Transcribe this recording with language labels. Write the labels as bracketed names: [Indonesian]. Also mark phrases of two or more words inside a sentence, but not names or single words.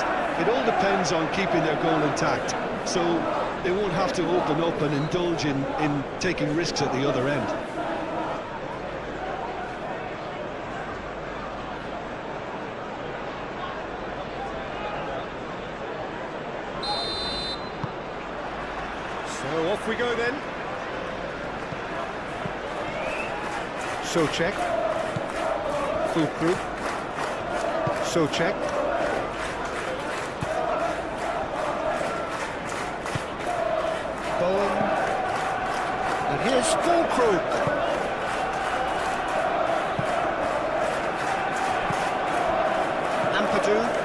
[English] It all depends on keeping their goal intact, so they won't have to open up and indulge in taking risks at the other end. So off we go then. Souček. Fulkrug. Souček. Bowen. And here's Fulkrug. Ampadu.